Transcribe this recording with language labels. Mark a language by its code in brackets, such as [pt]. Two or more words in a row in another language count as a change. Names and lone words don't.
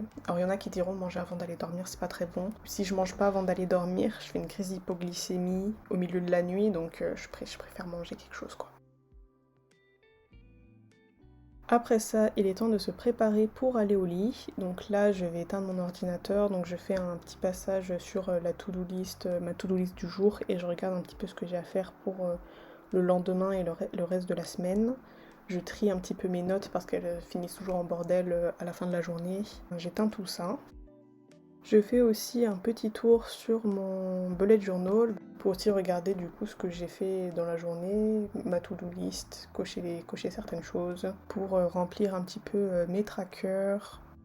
[fr] Alors il y en a qui diront manger avant d'aller dormir c'est pas très bon. Si je mange pas avant d'aller dormir, je fais une crise d'hypoglycémie au milieu de la nuit donc je préfère manger quelque chose quoi. Après ça, il est temps de se préparer pour aller au lit. Donc là, je vais éteindre mon ordinateur. Donc je fais un petit passage sur la [en] to-do list, [fr] ma [en] to-do list [fr] du jour et je regarde un petit peu ce que j'ai à faire pour le lendemain et le reste de la semaine. Je trie un petit peu mes notes parce qu'elles finissent toujours en bordel à la fin de la journée. J'éteins tout ça. Je fais aussi un petit tour sur mon [en] bullet journal [fr] pour aussi regarder du coup ce que j'ai fait dans la journée, [en] ma to-do list, [fr] cocher certaines choses, pour remplir un petit peu mes trackers.